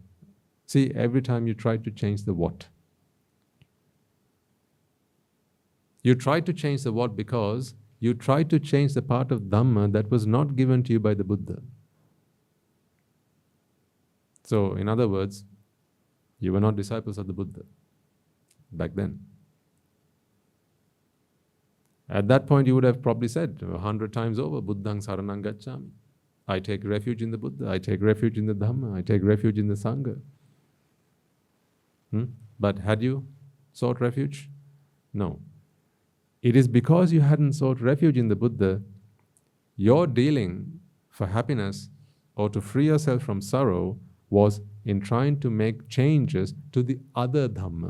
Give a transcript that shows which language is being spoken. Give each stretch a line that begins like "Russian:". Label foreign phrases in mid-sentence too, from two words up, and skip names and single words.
English: See, every time you try to change the what. You try to change the what because you try to change the part of Dhamma that was not given to you by the Buddha. So, in other words, you were not disciples of the Buddha back then. At that point, you would have probably said 100 times over,
Pali: Buddhaṃ saranang gacchāmi.
English: I take refuge in the Buddha, I take refuge in the Dhamma, I take refuge in the Sangha. But had you sought refuge? No. It is because you hadn't sought refuge in the Buddha, your dealing for happiness or to free yourself from sorrow was in trying to make changes to the other Dhamma.